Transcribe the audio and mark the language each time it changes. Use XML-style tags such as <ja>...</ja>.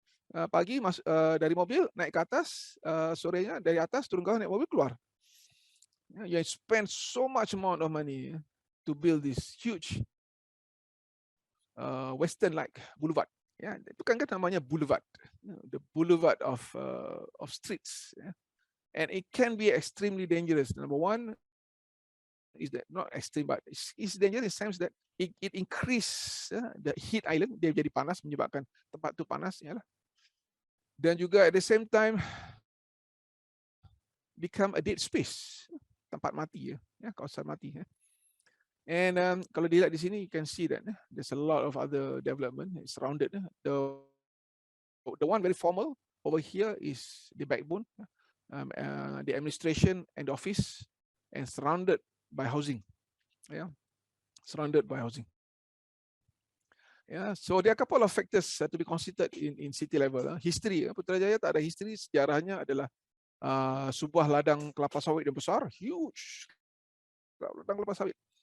<id>Pagi dari mobil naik ke atas, sorenya dari atas turun ke bawah naik mobil keluar.</id> <en>You spend so much amount of money to build this huge western-like boulevard.</en> <ms>Ya, itu kan namanya boulevard,</ms> <en>the boulevard of streets. And it can be extremely dangerous. Number one is that not extreme, but it's dangerous in the sense that it increase the heat island.</en> <ms>Dia jadi panas, menyebabkan tempat itu panas, ya. Dan juga</ms> <en>at the same time become a dead space,</en> <ms>tempat mati, ya, kawasan mati.</ms> <en>And</en> <ms>kalau dilihat di sini,</ms> <en>you can see that there's a lot of other development. It's surrounded. The one very formal over here is the backbone, the administration and the office, and surrounded by housing. Yeah, surrounded by housing. Yeah, so there are a couple of factors to be considered in city level. History, Putrajaya</en> <ms>tak ada</ms> <en>history.</en> <ms>Sejarahnya adalah sebuah ladang kelapa sawit yang besar, huge ladang kelapa sawit.</ms>